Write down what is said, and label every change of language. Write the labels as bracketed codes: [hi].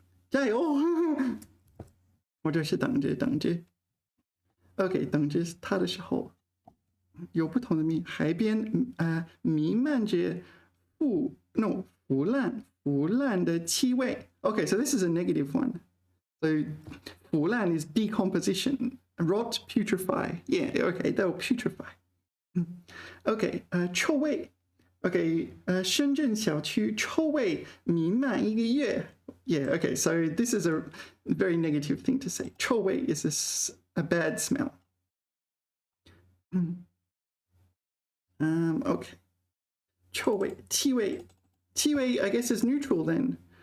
[zh] 加油，或者是等着等着。 OK， 等着它的时候有不同的面，海边弥漫着腐烂的气味。 [en] Okay, so this is a negative one. So 腐烂 is decomposition. Rot, putrefy. Yeah, okay, they'll putrefy. [zh] Okay, 臭味。 Okay, 深圳小区臭味弥漫1个月。 [en] Yeah, okay, so this is a very negative thing to say. 臭味 is a bad smell. Okay. 臭味，气味，气味 I guess is neutral then.